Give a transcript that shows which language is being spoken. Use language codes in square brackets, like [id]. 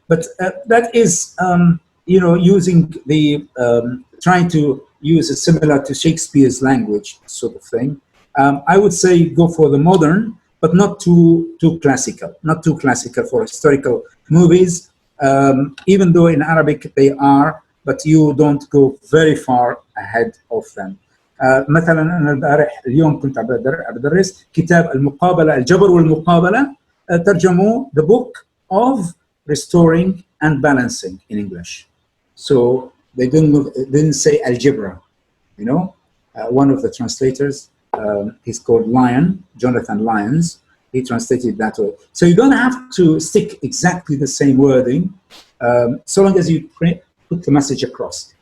[en] But that is, you know, using the, trying to use a similar to Shakespeare's language sort of thing. I would say go for the modern, but not too classical, not too classical for historical movies, even though in Arabic they are, but you don't go very far ahead of them. [ar] مثلا أنا البارح اليوم كنت بدرس كتاب المقابلة الجبر والمقابلة, ترجموا [en] the book of restoring and balancing in English. So they didn't say algebra, you know. One of the translators, he's called Lyon, Jonathan Lyons. He translated that way. So you don't have to stick exactly the same wording, so long as you put the message across.